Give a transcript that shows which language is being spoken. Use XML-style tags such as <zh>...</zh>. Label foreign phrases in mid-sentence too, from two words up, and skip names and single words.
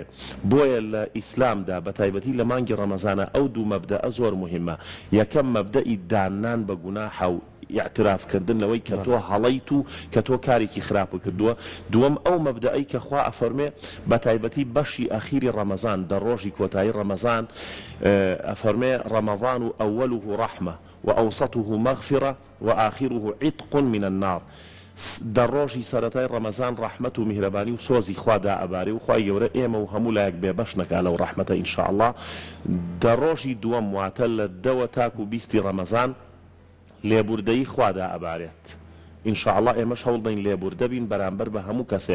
<ckb>بۆیە لە ئیسلامدا بە تایبەتی لە مانگی ڕەمەزانە ئەو دوو مەبدەئە زۆر مهمە. یەکەم مەبدەئی دانان بە گوناح و اعترافکردنەوەی کە تۆ هەڵەیت و کە تۆ کارێکی خراپ کردووە. دووەم ئەو مەبدەئی کە خوا ئەفەرمێ بە تایبەتی بەشی ئەخیری ڕەمەزان، دە ڕۆژی کۆتایی ڕەمەزان، ئەفەرمێ</ckb> <ar>ڕەمەضان أوله رحمة وأوسطه مغفرة وآخره عتق من النار.</ar> <ckb>دەڕۆژی سەرەتای ڕەمەزان ڕەحمەت و میهرەبانی و سۆزی خوادا ئەبارێ و خوای گەورە ئێمە و هەموو لایەک بێبەش نەکا لەو ڕەحمەتە ئینشاءالله. دەڕۆژی دووەم واتە لە دەوە تاک و بیستی ڕەمەزان لێبوردەی خوادا ئەبارێت. ئینشاءالله ئێمەش هەوڵ دەین لێبوردە بین بەرامبەر بە هەموو کەسێ.</ckb>